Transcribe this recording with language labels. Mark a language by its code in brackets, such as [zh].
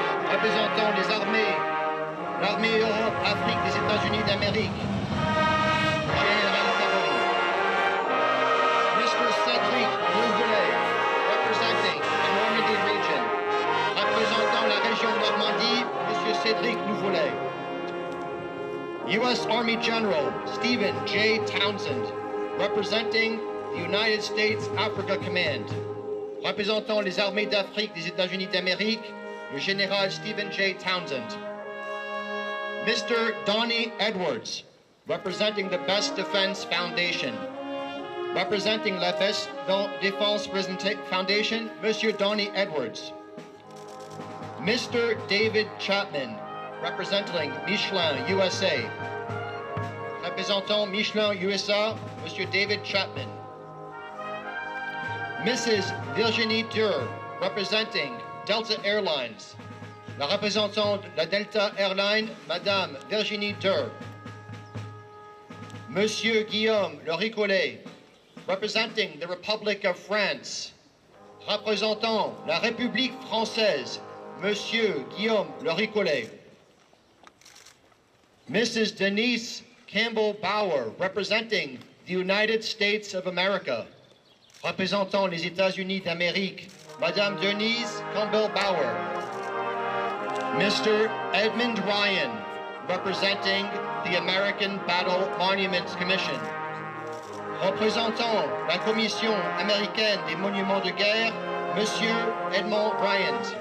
[fr] Représentant les armées, l'armée Europe, Afrique des États-Unis d'Amérique. Général Favori. Mr. [en] Cédric Nouvelet, representing the Normandy region. [fr] Représentant la région Normandie, Monsieur Cédric Nouvelet. [en] U.S. Army General Stephen J. Townsend, representing the United States Africa Command. [fr] Représentant les armées d'Afrique des États-Unis d'Amérique, le général Stephen J. Townsend. Mr. [en] Donnie Edwards, representing the Best Defense Foundation. [fr] Representing la Best Défense Foundation, Monsieur Donnie Edwards. Mr. [en] David Chapman, representing Michelin USA. [fr] Représentant Michelin USA, Monsieur David Chapman. [en] Mrs. Virginie Durr, representing Delta Airlines. [fr] La représentante de la Delta Airlines, Madame Virginie Durr. [en] Monsieur Guillaume Loricollet, representing the Republic of France. [fr] Représentant la République française, Monsieur Guillaume Loricollet. [en] Mrs. Denise Campbell Bauer, representing the United States of America. [fr] Représentant les États-Unis d'Amérique, Madame Denise Campbell Bauer. [en] Mr. Edmund Ryan, representing the American Battle Monuments Commission. [fr] Représentant la Commission américaine des monuments de guerre, Monsieur Edmund Ryan.